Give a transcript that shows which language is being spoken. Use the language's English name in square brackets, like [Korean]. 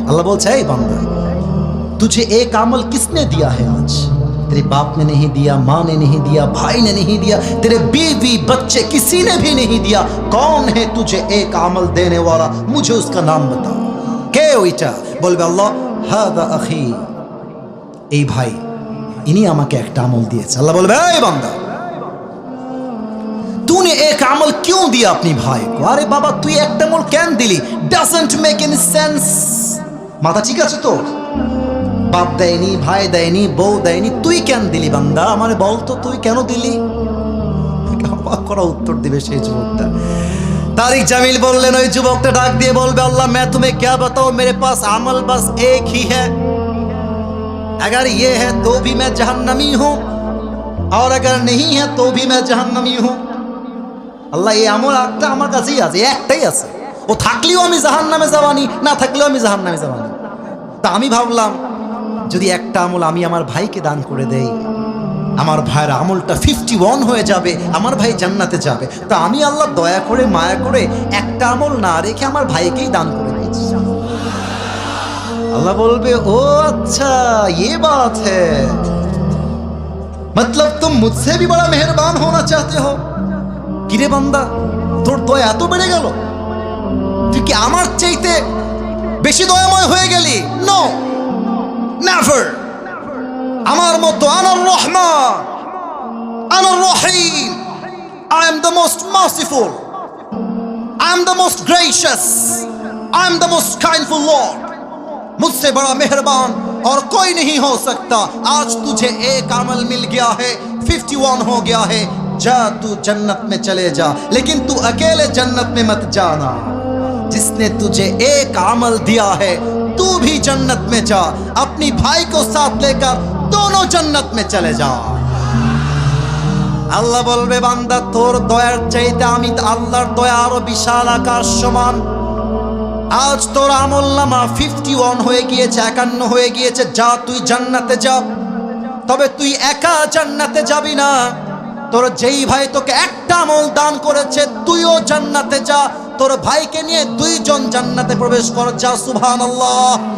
[Bangla] আল্লাহ বলছে, এই বান্দা [Hindi] तुझे एक अमल किसने दिया है आज? तेरे बाप ने नहीं दिया, माँ ने नहीं दिया, भाई ने नहीं दिया, तेरे बीवी बच्चे किसी ने भी नहीं दिया, कौन है तुझे एक अमल देने वाला? मुझे उसका नाम बता। [Bangla] কে ওইটা? বলবে, আল্লাহ হাদা আখি, এই ভাই ইনি আমাকে একটা আমল দিয়েছে। আল্লাহ বলবে, এই বান্দা [Hindi] तूने एक अमल क्यों दिया अपनी भाई को? अरे बाबा [Bangla] তুই একটা আমল কেন দিলি? [English] doesn't make any sense। [Bangla] মাথা ঠিক আছে তো? বাপ দেয়নি, ভাই দেয়নি, বউ দেয়নি, তুই কেন দিলি বান্দা? আমারে বল তো তুই কেন দিলি? অবাক করা উত্তর দিবে সেই যুবকটা। [Hindi] तारिक जमील बोललेन [Bangla] ওই যুবকটা ডাক দিয়ে বলবে [Hindi] अल्लाह मैं तुम्हें क्या बताऊं, मेरे पास अमल बस एक ही है, अगर ये है तो भी मैं जहन्नमी हूं और अगर नहीं है तो भी मैं जहन्नमी हूं। [Bangla] আল্লাহ এই আমল একটা আমার কাছেই আছে, একটাই আছে, ও থাকলেও আমি জাহান্নামে যাবানি, না থাকলেও আমি জাহান্নামে যাবানি। তা আমি ভাবলাম যদি একটা আমল আমি আমার ভাইকে দান করে দেই, আমার ভাইয়ের আমলটা 51 হয়ে যাবে, আমার ভাই জান্নাতে যাবে। তা আমি আল্লাহ দয়া করে মায়া করে একটা আমল না রেখে আমার ভাইকেই দান করে দিয়েছি। [Hindi] अल्लाह बोलबे ओ अच्छा ये बात है, मतलब तुम मुझसे भी बड़ा मेहरबान होना चाहते हो। [Bangla] किरे बंदा তোর দয়া এত বেড়ে গেল, তুই কি আমার চাইতে বেশি দয়াময় হয়ে গেলি? [English] No, never. [Bangla] আমার মতো আনার রহমান, আনার রহিম, [English] I am the most merciful, I am the most gracious, I am the most kindful Lord। [Hindi] मुझसे बड़ा मेहरबान और कोई नहीं हो सकता। आज तुझे एक अमल मिल गया है, 51 हो गया है, जा तू जन्नत में चले जा, लेकिन तू अकेले जन्नत में मत जाना। जिसने तुझे एक अमल दिया है तू भी जन्नत में जा, अपनी भाई को साथ लेकर दोनों जन्नत में चले जा। [Bangla] আল্লাহ বলবে বান্দা তোর দয়ার চাইতে আমি আল্লাহর দয়া আরো বিশাল আকাশ সমান। আজ তোর আমলনামা 51 হয়ে গিয়েছে, 51 হয়ে গিয়েছে, যা তুই জান্নাতে যা। তবে তুই একা জান্নাতে যাবি না, তোর যেই ভাই তোকে একটা আমল দান করেছে তুইও জান্নাতে যা, তোর ভাইকে নিয়ে দুইজন জান্নাতে প্রবেশ কর, যা সুবহানাল্লাহ।